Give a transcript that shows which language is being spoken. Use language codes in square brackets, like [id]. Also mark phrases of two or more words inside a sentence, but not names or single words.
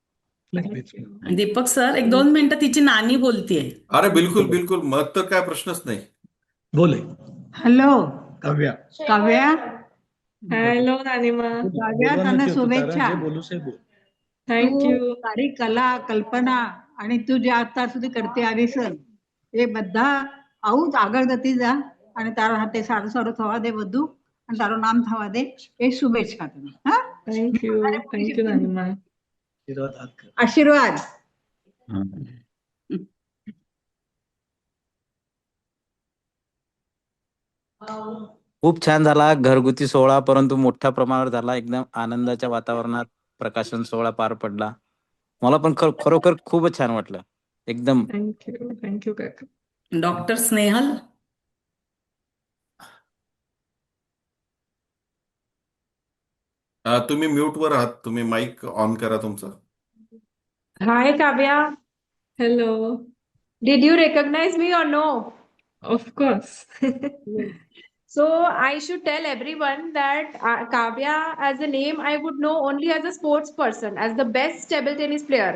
[mr] दीपक सर 1-2 मिनिटं तिची नानी बोलतीये. अरे बिलकुल बिलकुल, मग तर काय प्रश्नच नाही. बोले. हॅलो काव्या. काव्या. हॅलो नानिमा. काव्या त्यांना शुभेच्छा. थँक्यू. तू सारी कला कल्पना आणि तू [gu] જે અત્યાર સુધી કરતી આવી છે એ બધા આવું જ આગળ જતી જા અને તારા હાથે સારું સારું થવા દે બધું અને તારું નામ થવા દે એ શુભેચ્છા તને. હા [mr] थँक्यू नानिमा. आशीर्वाद. खूप छान झाला घरगुती सोहळा, परंतु मोठ्या प्रमाणावर झाला. एकदम आनंदाच्या वातावरणात प्रकाशन सोहळा पार पडला. मला पण खरोखर खूपच छान वाटलं एकदम. थँक्यू काका. डॉक्टर स्नेहल. तुम्ही म्यूटवर आहात, तुम्ही [en] mic on [mr] करा तुमचा. [en] Hi, Kavya. Hello. Did you recognize me or no? Of course. So I should tell everyone that Kavya as a name I would know only as a sports person, as the best table tennis player.